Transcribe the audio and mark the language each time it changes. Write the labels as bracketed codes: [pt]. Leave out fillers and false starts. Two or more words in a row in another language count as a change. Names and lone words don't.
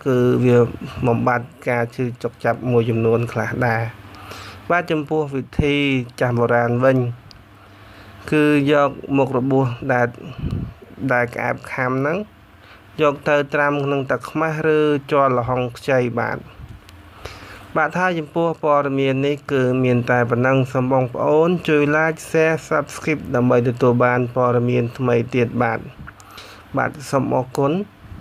[km] គឺវាបំបត្តិការឈឺចុកចាប់មួយចំនួនខ្លះដែរបាទចំពោះវិធីចាស់បុរាណវិញគឺយកមុខរបួសដែលក្អែបខាំហ្នឹងយកទៅត្រាំក្នុងទឹកខ្មេះឬជ័រល្ហុងខ្ចីបាទហើយចំពោះព័ត៌មាននេះគឺមានតែប៉ុណ្ណឹងសូមបងប្អូនជួយ [en] like share subscribe [km] ដើម្បីទទួលបានព័ត៌មានថ្មីទៀតបាទសូមអរគុណ